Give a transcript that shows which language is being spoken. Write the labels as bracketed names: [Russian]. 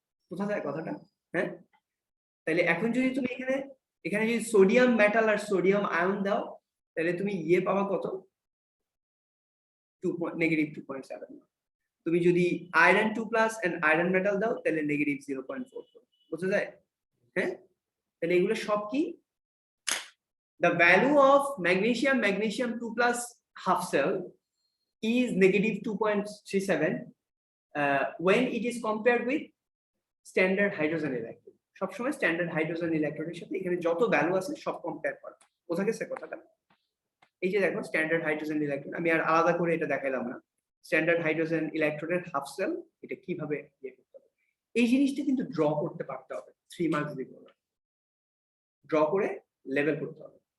[Bangla] বোঝা যায় কথাটা? হ্যাঁ, তাহলে এখন যদি তুমি এখানে যদি সোডিয়াম মেটাল আর সোডিয়াম আয়ন দাও, তাহলে তুমি ইয়ে পাবা কত, -2.7। তুমি যদি আয়রন 2+ এন্ড আয়রন মেটাল দাও তাহলে -0.44। বুঝা যায়? হ্যাঁ, তাহলে এগুলো সব কি, [English] the value of magnesium 2+ half cell is -2.37 when it is compared with standard hydrogen electrode। [Bangla] সবসময় স্ট্যান্ডার্ড হাইড্রোজেন ইলেকট্রোডের সাথে এখানে যত ভ্যালু আছে সব কম্পেয়ার করা। বোঝা গেছে কথাটা? এই যে দেখো স্ট্যান্ডার্ড হাইড্রোজেন ইলেকট্রোড, আমি আর আলাদা করে এটা দেখাইলাম না। স্ট্যান্ডার্ড হাইড্রোজেন ইলেকট্রোডের হাফ সেল, এটা কিভাবে ইয়ে করতে হবে, এই জিনিসটা কিন্তু ড্র করতে পারতে হবে। 3 মার্কস দিব, ড্র করে লেভেল করতে হবে।